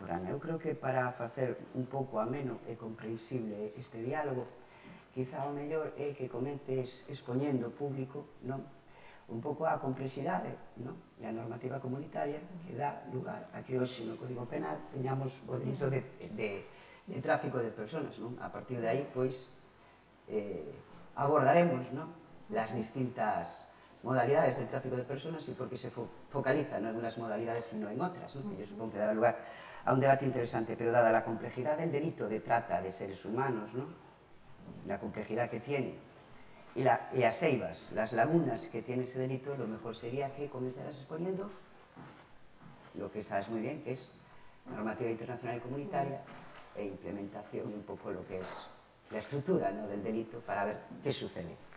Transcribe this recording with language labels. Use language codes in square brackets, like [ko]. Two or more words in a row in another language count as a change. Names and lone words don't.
[gl] Eu creo que para facer un pouco ameno e comprensible este diálogo, quizá o mellor é que comentes expoñendo público un pouco a complexidade e a normativa comunitaria que dá lugar a que hoxe no Código Penal teñamos o delito de tráfico de persoas. A partir de aí, pois, abordaremos as distintas modalidades del tráfico de persoas e por que se focaliza non en unhas modalidades sino en outras, [es] que yo supongo que dará lugar a un debate interesante, pero dada la complejidad del delito de trata de seres humanos, la complejidad que tiene y las eivas, las lagunas que tiene ese delito, lo mejor sería que comenzaras exponiendo lo que sabes muy bien, que es normativa internacional y comunitaria e implementación un poco lo que es la estructura del delito para ver qué sucede.